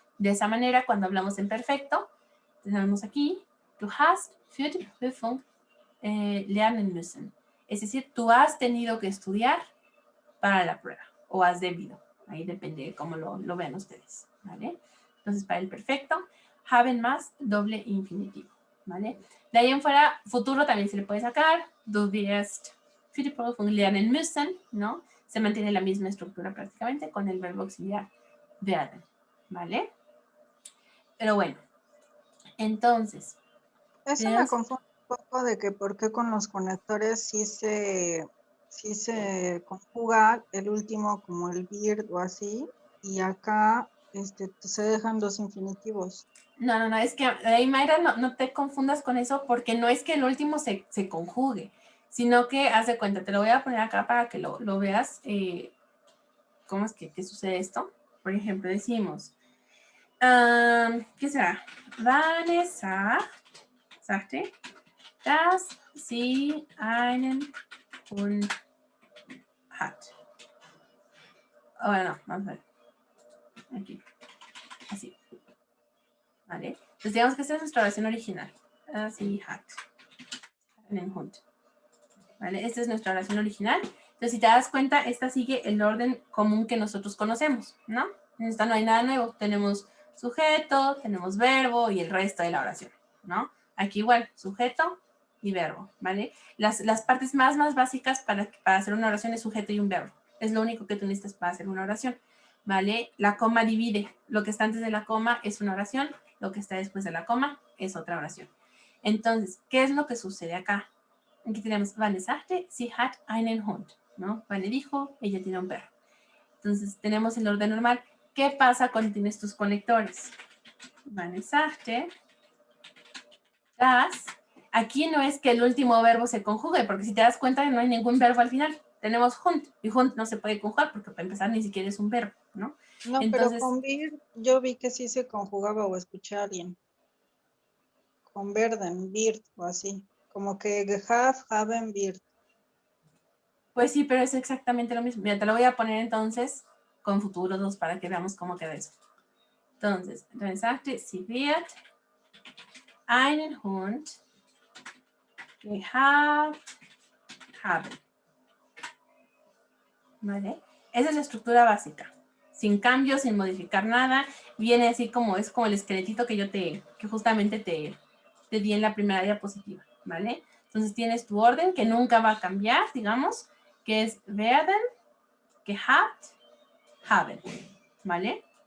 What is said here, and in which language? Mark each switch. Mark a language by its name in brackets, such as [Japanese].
[Spanish] De esa manera, cuando hablamos en perfecto, tenemos aquí, [German] du hast für die Prüfung lernen müssen. [Spanish] Es decir, tú has tenido que estudiar para la prueba, o has debido. Ahí depende de cómo lo vean ustedes, ¿vale? Entonces, para el perfecto, haben más doble infinitivo, ¿vale? De ahí en fuera, futuro también se le puede sacar. [German] Du wirst für die Prüfung lernen müssen, ¿no? [Spanish] Se mantiene la misma estructura prácticamente con el verbo auxiliar werden, ¿vale? Pero bueno, entonces. Eso me confunde un poco de que por qué con los conectores sí se conjuga el último como el wird o así, y acá se dejan dos infinitivos. No, es que ahí, Mayra, no te confundas con eso, porque no es que el último se conjugue, sino que, haz de cuenta, te lo voy a poner acá para que lo veas, cómo es que sucede esto. Por ejemplo, decimos, ¿qué será? [German] Vanessa sagte, dass sie einen Hund hat. [Spanish] Bueno, vamos a ver. Aquí. Así. ¿Vale? Entonces digamos que esta es nuestra oración original. [German] Sie hat einen Hund. [Spanish] ¿Vale? Esta es nuestra oración original. Entonces, si te das cuenta, esta sigue el orden común que nosotros conocemos, ¿no? En esta no hay nada nuevo. Tenemos sujeto, tenemos verbo y el resto de la oración, ¿no? Aquí igual, sujeto y verbo, ¿vale? Las partes más básicas para hacer una oración es sujeto y un verbo. Es lo único que tú necesitas para hacer una oración, ¿vale? La coma divide. Lo que está antes de la coma es una oración, lo que está después de la coma es otra oración. Entonces, ¿qué es lo que sucede acá? Aquí tenemos, [German] Vane sagte, sie hat einen Hund, ¿no? [Spanish] Vane dijo, ella tiene un perro. Entonces, tenemos el orden normal. ¿Qué pasa cuando tienes tus conectores? Vane [German] sagte, das. [Spanish] Aquí no es que el último verbo se conjugue, porque si te das cuenta no hay ningún verbo al final. Tenemos Hund, y Hund no se puede conjugar porque para empezar ni siquiera es un verbo, ¿no? No, entonces, pero con vir yo vi que sí se conjugaba, o escuché a alguien. Con werden, wird o así. Como que haben, wird. Pues sí, pero es exactamente lo mismo. Mira, te lo voy a poner entonces con futuros dos para que veamos cómo queda eso. Entonces, [German] sagte, sie wird einen Hund gehabt haben. [Spanish] ¿Vale? Esa es la estructura básica. Sin cambios, sin modificar nada. Viene así como, es como el esqueletito que justamente te di en la primera diapositiva, ¿vale? Entonces tienes tu orden que nunca va a cambiar, digamos, que es werden, gehabt, haben, ¿vale?